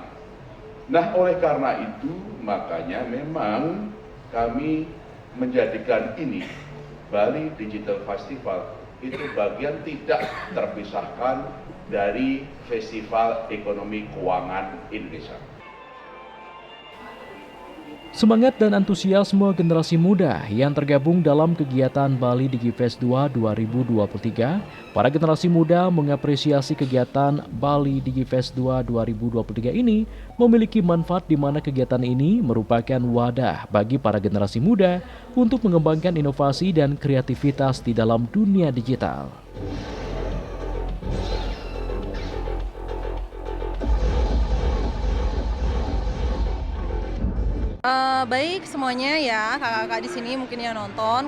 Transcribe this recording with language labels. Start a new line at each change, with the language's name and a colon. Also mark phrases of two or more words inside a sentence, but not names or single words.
Indonesian: Nah, oleh karena itu, makanya memang kami menjadikan ini Bali Digital Festival itu bagian tidak terpisahkan dari Festival Ekonomi Keuangan Indonesia. Semangat dan antusiasme generasi muda yang tergabung dalam kegiatan Bali DigiFest 2 2023, para generasi muda mengapresiasi kegiatan Bali DigiFest 2 2023 ini memiliki manfaat di mana kegiatan ini merupakan wadah bagi para generasi muda untuk mengembangkan inovasi dan kreativitas di dalam dunia digital. Baik semuanya ya, kakak-kakak di sini mungkin yang nonton.